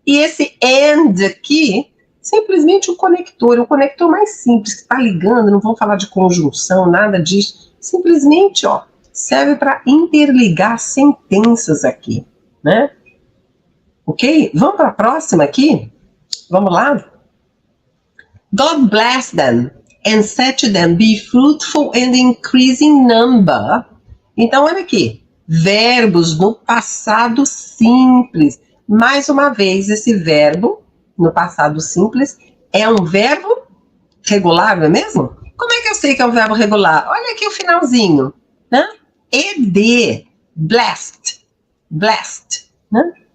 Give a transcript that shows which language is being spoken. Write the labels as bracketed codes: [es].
[pt] E esse and aqui, simplesmente o conector mais simples, que está ligando, não vamos falar de conjunção, nada disso. Simplesmente, ó, serve para interligar sentenças aqui, né? Ok? Vamos para a próxima aqui? Vamos lá? [en] God bless them and said to them, be fruitful and increase in number. [pt] Então, olha aqui. Verbos no passado simples. Mais uma vez, esse verbo no passado simples é um verbo regular, não é mesmo? Como é que eu sei que é um verbo regular? Olha aqui o finalzinho, né? Ed, blessed, né?